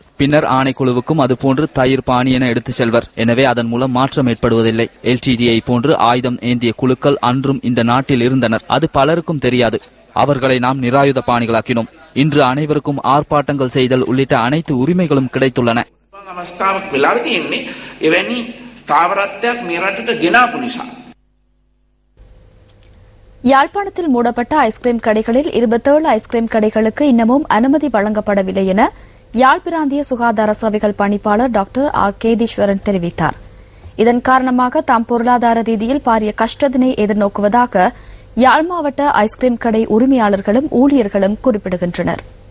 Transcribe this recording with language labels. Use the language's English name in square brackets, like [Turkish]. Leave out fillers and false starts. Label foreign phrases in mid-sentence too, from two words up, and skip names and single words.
[Tamil] பின்னர் ஆணைக்குழுவுக்கும் அதுபோன்று தயிர் பாணி என எடுத்து செல்வர். எனவே அதன் மூலம் மாற்றம் ஏற்படுவதில்லை. LTTE போன்று ஆயுதம் ஏந்திய குழுக்கள் அன்றும் இந்த நாட்டில் இருந்தனர். அது பலருக்கும் தெரியாது. அவர்களை நாம் நிராயுத பாணிகளாக்கினோம். இன்று அனைவருக்கும் ஆர்ப்பாட்டங்கள் செய்தல் உள்ளிட்ட அனைத்து உரிமைகளும் கிடைத்துள்ளன. [Sinhala] අවස්ථාවක් වෙලා තියෙන්නේ එවැනි ස්ථාවරත්වයක් මේ රටට ගෙනාපු නිසා. [Tamil] யாழ்ப்பாணத்தில் மூடப்பட்ட ஐஸ்கிரீம் கடைகளில் 27 ஐஸ்கிரீம் கடைகளுக்கு இன்னமும் அனுமதி வழங்கப்படவில்லை என யாழ் பிராந்திய சுகாதார சபைகள் பணிப்பாளர் டாக்டர் ஆர் கேதீஸ்வரன் தெரிவித்தார். இதன் காரணமாக தாம் பொருளாதார ரீதியில் பாரிய கஷ்டத்தினை எதிர்நோக்குவதாக யாழ் மாவட்ட ஐஸ்கிரீம் கடை உரிமையாளர்களும் ஊழியர்களும் குறிப்பிடுகின்றனர்.